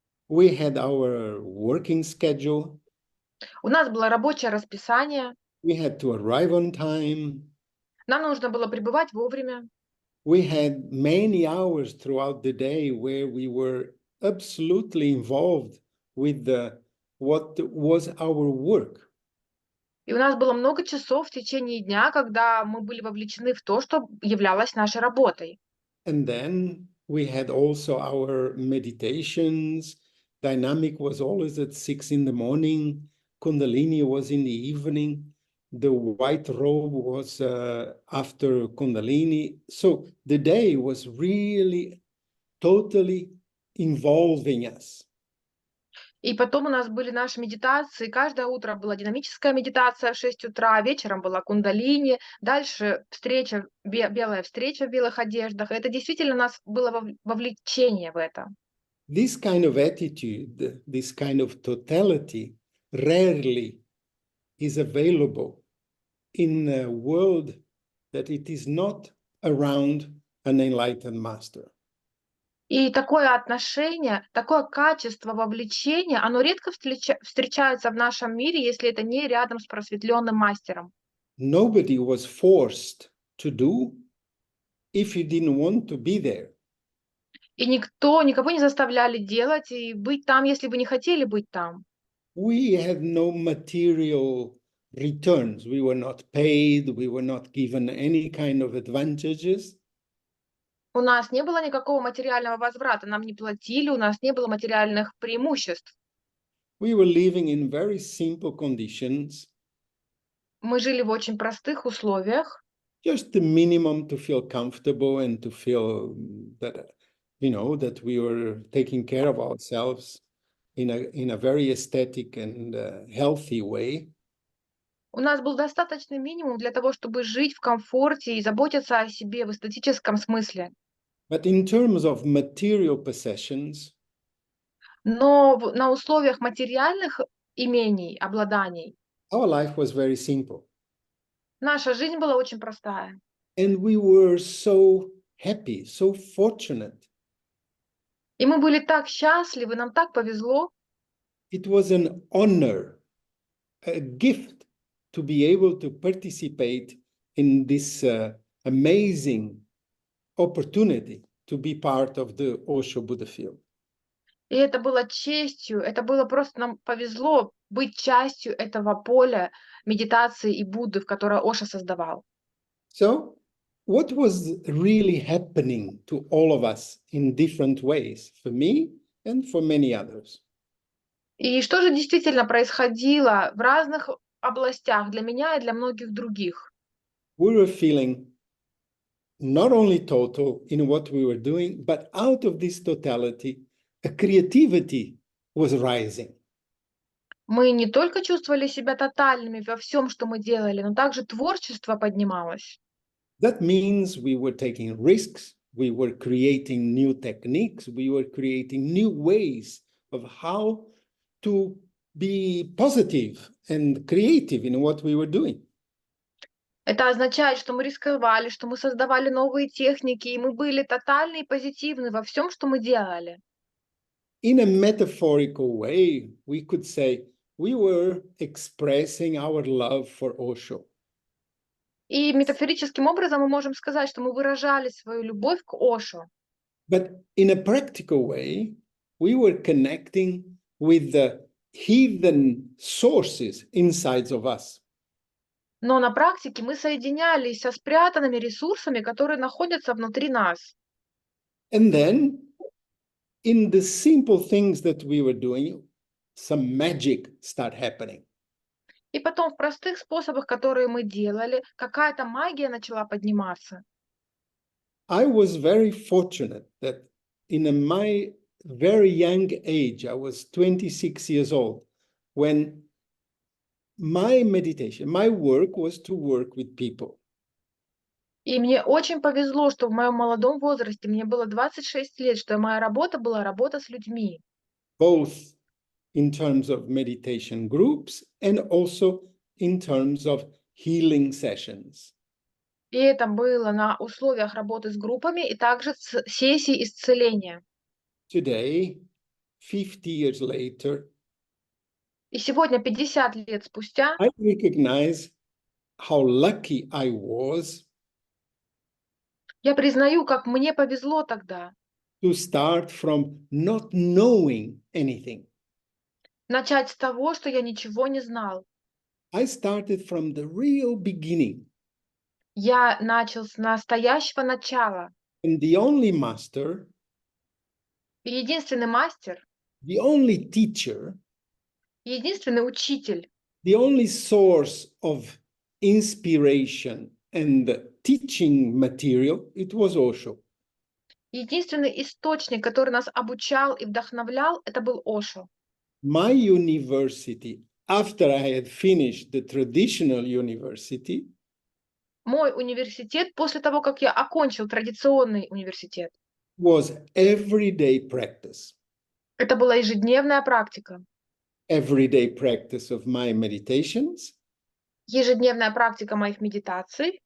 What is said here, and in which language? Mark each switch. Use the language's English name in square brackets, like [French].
[English] We had our working schedule. [Russian] У нас было рабочее расписание, [English] We had to arrive on time. [Russian] нам нужно было прибывать вовремя. [English] We had many hours throughout the day where we were absolutely involved with what was our work. [Russian] И у нас было много часов в течение дня, когда мы были вовлечены в то, что являлось нашей работой. [English] And then we had also our meditations. Dynamic was always at 6 in the morning. Kundalini was in the evening. The white robe was after Kundalini. So the day was really totally involving us. [Russian] И потом у нас были наши медитации. Каждое утро была динамическая медитация в 6 утра, вечером была кундалини, дальше встреча, белая встреча в белых одеждах. Это действительно у нас было вовлечение в это. [English] This kind of attitude, this kind of totality, rarely is available in a world that it is not around an enlightened master. [Russian] И такое отношение, такое качество вовлечения, оно редко встречается в нашем мире, если это не рядом с просветленным мастером. [English] Nobody was forced to do if you didn't want to be there. [Russian] И никого не заставляли делать и быть там, если вы не хотели быть там. [English] We had no material returns. We were not paid. We were not given any kind of advantages. [Russian] У нас не было никакого материального возврата, нам не платили, у нас не было материальных преимуществ. [English] We were living in very simple conditions. [Russian] Мы жили в очень простых условиях. [English] Just the minimum to feel comfortable and to feel that, that we were taking care of ourselves in a very aesthetic and healthy way. [Russian] У нас был достаточный минимум для того, чтобы жить в комфорте и заботиться о себе в эстетическом смысле. [English] But in terms of material possessions, [Russian] Но на условиях материальных имений, обладаний, [English] our life was very simple. [Russian] наша жизнь была очень простая. [English] And we were so happy, so fortunate. [Russian] И мы были так счастливы, нам так повезло. [English] It was an honor, a gift to be able to participate in this amazing opportunity to be part of the OSHO Buddha field. [Russian] И это было честью, это было просто нам повезло быть частью этого поля медитации и Будды, в которое Оша создавал. [English] So, what was really happening to all of us in different ways, for me and for many others? [Russian] И что же действительно происходило в разных областях для меня и для многих других? [English] We were feeling not only total in what we were doing, but out of this totality, a creativity was rising. [Russian] Мы не только чувствовали себя тотальными во всем, что мы делали, но также творчество поднималось. [English] That means we were taking risks, we were creating new techniques, we were creating new ways of how to be positive and creative in what we were doing. [Russian] Это означает, что мы рисковали, что мы создавали новые техники, и мы были тотальны и позитивны во всем, что мы делали. [English] In a metaphorical way, we could say we were expressing our love for OSHO. [Russian] И метафорическим образом мы можем сказать, что мы выражали свою любовь к Ошо. [English] But in a practical way, we were connecting with the hidden sources inside of us. [Russian] Но на практике мы соединялись со спрятанными ресурсами, которые находятся внутри нас. [English] And then, in the simple things that we were doing, some magic started happening. [Russian] И потом в простых способах, которые мы делали, какая-то магия начала подниматься. [English] I was very fortunate that in my very young age, I was 26 years old, when my meditation, my work was to work with people. [Russian] И мне очень повезло, что в моем молодом возрасте, мне было 26 лет, что моя работа была работа с людьми. [English] Both in terms of meditation groups and also in terms of healing sessions. [Russian] И это было на условиях работы с группами и также сессий исцеления. [English] Today, 50 years later, [Russian] И сегодня, 50 лет спустя, [English] I recognize how lucky I was [Russian] я признаю, как мне повезло тогда [English] to start from not knowing anything. [Russian] начать с того, что я ничего не знал. [English] I started from the real beginning. [Russian] Я начал с настоящего начала. [English] And the only master, [Russian] И единственный мастер, [English] the only teacher, [Russian] единственный учитель, [English] the only source of inspiration and teaching material, it was OSHO. [Russian] единственный источник, который нас обучал и вдохновлял, это был Ошо. [English] My university, after I had finished the traditional university, [Russian] Мой университет, после того, как я окончил традиционный университет, [English] was everyday practice. [Russian] это была ежедневная практика. [English] Everyday practice of my meditations, [Russian] Ежедневная практика моих медитаций,